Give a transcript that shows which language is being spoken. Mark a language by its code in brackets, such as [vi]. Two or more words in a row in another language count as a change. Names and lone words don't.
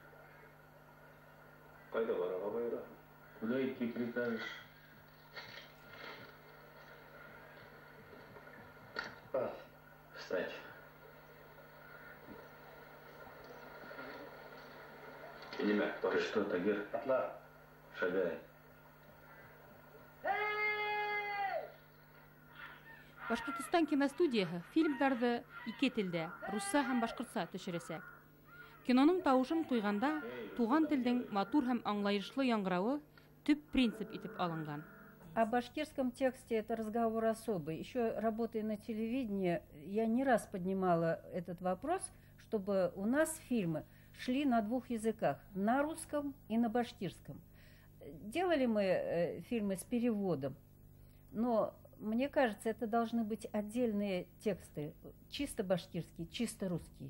[ba] Қайда бараға бұйыра? [ru] Куда идти прикажешь? Встать. Ты что, Тагир? [ba] Атла. [ru] Шагай. [ba] Башкортстан киностудияһы фильмдарды ике телдә, русса һәм башкортса төшерәсәк. Киноның тавышын куйганда, туган телдең матур һәм аңлаешлы яңгыравы төп принцип итеп алынган. [ru] О башкирском тексте это разговор особый. Еще работая на телевидении, я не раз поднимала этот вопрос, чтобы у нас фильмы шли на двух языках, на русском и на башкирском. Делали мы фильмы с переводом, но мне кажется, это должны быть отдельные тексты, чисто башкирские, чисто русские.